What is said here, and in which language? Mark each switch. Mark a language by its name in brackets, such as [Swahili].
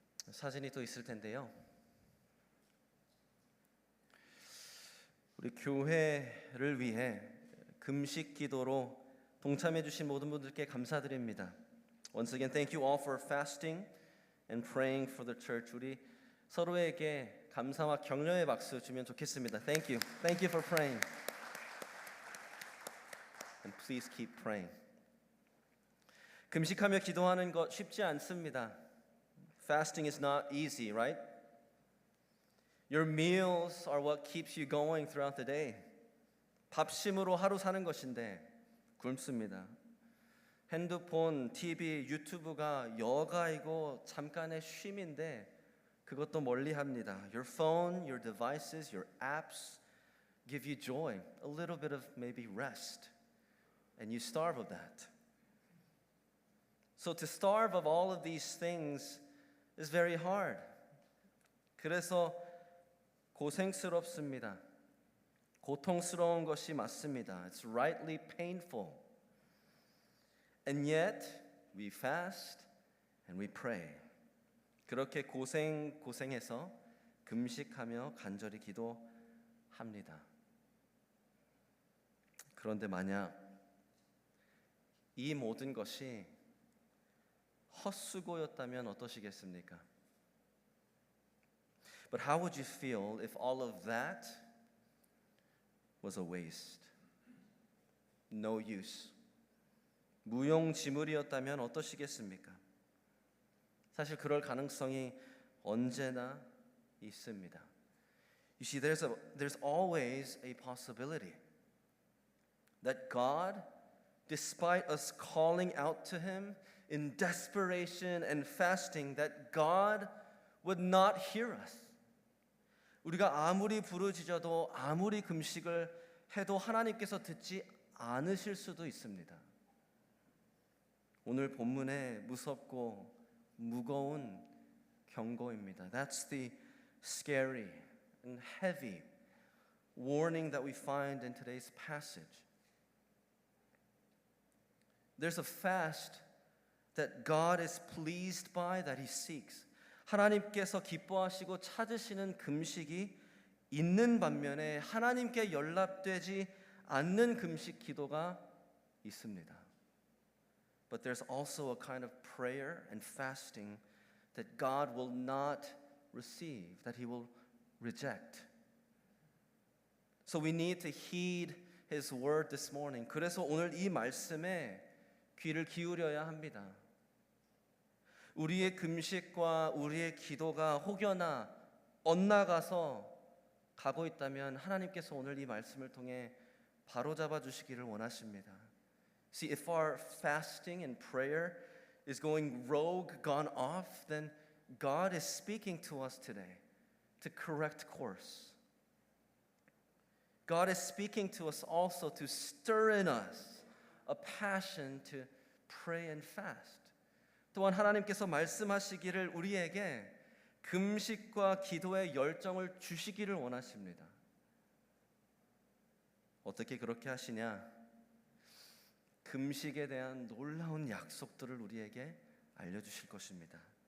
[Korean] 사진이 또 있을 텐데요. 우리 교회를 위해 금식 기도로 동참해 주신 모든 분들께 감사드립니다. [English] Once again, thank you all for fasting and praying for the church. [Korean] 우리 서로에게 감사와 격려의 박수 주면 좋겠습니다. [English] Thank you. Thank you for praying. And please keep praying. [Korean] 금식하며 기도하는 것 쉽지 않습니다. [English] Fasting is not easy, right? Your meals are what keeps you going throughout the day. [Korean] 밥심으로 하루 사는 것인데 굶습니다. 핸드폰, TV, 유튜브가 여가이고 잠깐의 쉼인데 그것도 멀리합니다. [English] Your phone, your devices, your apps give you joy, a little bit of maybe rest, and you starve of that. So to starve of all of these things is very hard. [Korean] 그래서 고생스럽습니다. 고통스러운 것이 맞습니다. [English] It's rightly painful. And yet we fast and we pray. [Korean] 그렇게 고생해서 금식하며 간절히 기도합니다. 그런데 만약 이 모든 것이 헛수고였다면 어떠시겠습니까? [English] But how would you feel if all of that was a waste? No use. [Korean] 무용지물이었다면 어떠시겠습니까? 사실 그럴 가능성이 언제나 있습니다. [English] You see, there's always a possibility that God, despite us calling out to Him in desperation and fasting, that God would not hear us. [Korean] 우리가 아무리 부르짖어도 아무리 금식을 해도 하나님께서 듣지 않으실 수도 있습니다. 오늘 본문의 무섭고 무거운 경고입니다. [English] That's the scary and heavy warning that we find in today's passage. There's a fast that God is pleased by, that He seeks. [Korean] 하나님께서 기뻐하시고 찾으시는 금식이 있는 반면에 하나님께 연락되지 않는 금식 기도가 있습니다. [English] But there's also a kind of prayer and fasting that God will not receive, that He will reject. So we need to heed His word this morning. [Korean] 그래서 오늘 이 말씀에 귀를 기울여야 합니다. 우리의 금식과 우리의 기도가 혹여나 엇나가서 가고 있다면 하나님께서 오늘 이 말씀을 통해 바로잡아 주시기를 원하십니다. [English] See, if our fasting and prayer is going rogue, gone off, then God is speaking to us today to correct course. God is speaking to us also to stir in us a passion to pray and fast. [Korean] 또한 하나님께서 말씀하시기를 우리에게 금식과 기도의 열정을 주시기를 원하십니다. 어떻게 그렇게 하시냐? 금식에 대한 놀라운 약속들을 우리에게 알려주실 것입니다.